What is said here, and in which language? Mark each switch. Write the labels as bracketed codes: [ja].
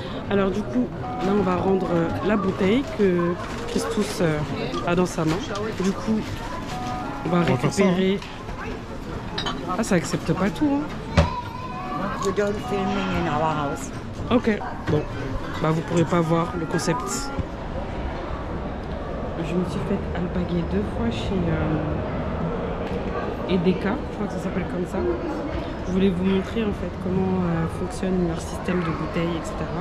[fr] Alors, du coup, là, on va rendre la bouteille que Christus a dans sa main. Du coup, on va récupérer. Ah, ça accepte pas tout, hein. [en] We don't filming in our house. Ok. [fr] Bon, bah vous pourrez pas voir le concept. Je me suis fait alpaguer 2 fois chez Edeka, je crois que ça s'appelle comme ça. Je voulais vous montrer en fait comment fonctionne leur système de bouteilles, etc.